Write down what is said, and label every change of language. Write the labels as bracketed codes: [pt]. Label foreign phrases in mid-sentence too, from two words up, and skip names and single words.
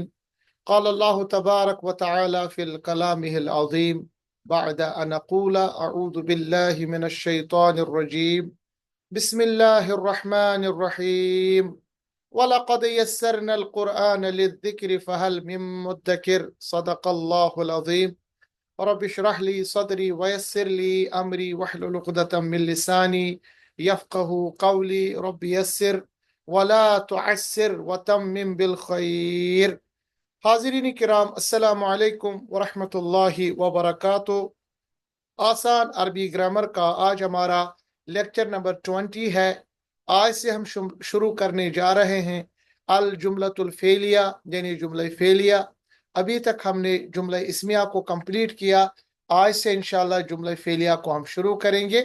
[ar] قال الله تبارك وتعالى في كلامه العظيم بعد أن أقول أعوذ بالله من الشيطان الرجيم بسم الله الرحمن الرحيم ولقد يسرنا القرآن للذكر فهل من مدكر صدق الله العظيم. رب اشرح لي صدري ويسر لي أمري واحلل عقدة من لساني يفقهوا قولي رب يسر ولا تعسر وتمم بالخير. [hi] हाज़रीन किराम, [ar] السلام عليكم ورحمة الله وبركاته. [hi] आसान अरबी ग्रामर का आज हमारा [en] lecture number [hi] 20 है। आज से हम शुरू करने जा रहे हैं [ar] الجملة الفعلية [hi] यानी जुमला फेलिया। अभी तक हमने जुमला इस्मिया को कंप्लीट किया। आज से इंशाल्लाह जुमला फेलिया को हम शुरू करेंगे।